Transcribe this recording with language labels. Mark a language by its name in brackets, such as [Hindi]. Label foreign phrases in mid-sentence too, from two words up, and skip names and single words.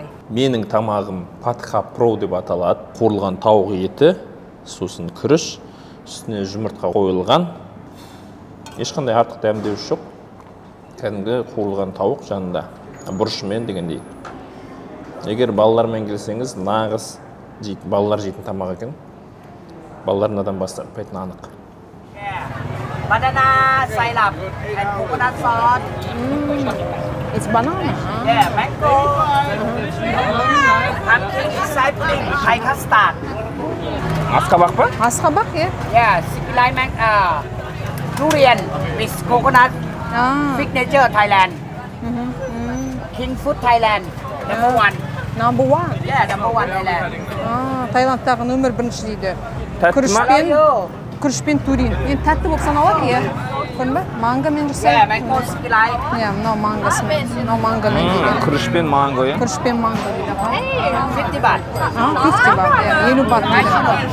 [Kazakh] Менің тамағым патха про деп аталады. Қуырылған тауық еті, сосын күріш, үстіне жұмыртқа қойылған. Ешқандай артық дәмдеуіш жоқ. Кәдімгі қуырылған тауық жанында бұрышымен дегендей. Егер балалармен келсеңіз, нағыз балалар жейтін тамақ екен. Балалар мынадан бастайтыны анық. [English] Banana syrup and coconut sauce. It's banana. Yeah, mango. Pumpkin inside pudding, Thai custard. [Kazakh] Асқабақ па? Асқабақ, [English] Yeah, Sikilai durian with coconut. Signature Thailand. King food Thailand. Number one. Number one. Yeah, number one Thailand. [Kazakh] Таиландтағы нөмір бірінші дейді. [English] Hello. [Kazakh] Күрішпен турин. Енді тәтті болып саналады, көрдің бе? Мангамен жасайды. [English] Yeah, mango Sikilai. [Kazakh] Мынау мангасымен, мынау мангамен дейді. Күрішпен манго, Күрішпен манго дейді. [English] 50 baht. [Kazakh] 50 бат, 50 бат дейді.